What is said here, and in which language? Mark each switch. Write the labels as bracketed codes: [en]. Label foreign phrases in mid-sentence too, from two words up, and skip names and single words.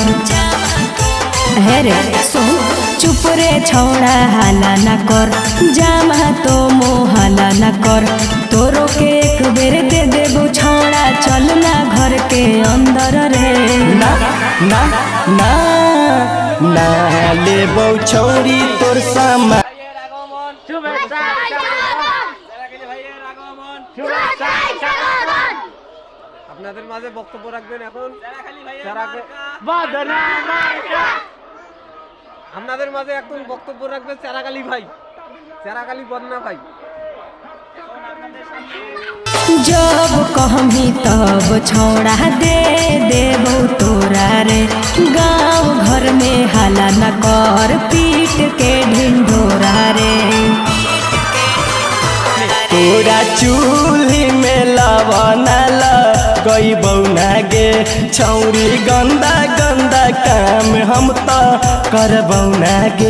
[mag] हे रे सुन चुप रे छोड़ा हाला न कर जामा तो मोहाला न कर तोरो के एक बेर दे देबो छोड़ा चल ना घर के अंदर रे ना ना ना ना लेबो छौरी तोर सामा [bn] আপনাদের মাঝে বক্তব্য রাখবেন এখন আপনাদের মাঝে এখন বক্তব্য রাখবেন চারাকালী ভাই, চারাকালী বন্যা ভাই। [mag] जब कहमी तब छोड़ा दे देबो तोरा रे गाँव घर में हाला न कर पीट के ढिंढोरा रे तोरा चूल्ही में लवना गई बौना गे छौरी गंदा गंदा काम हम तो करबौना गे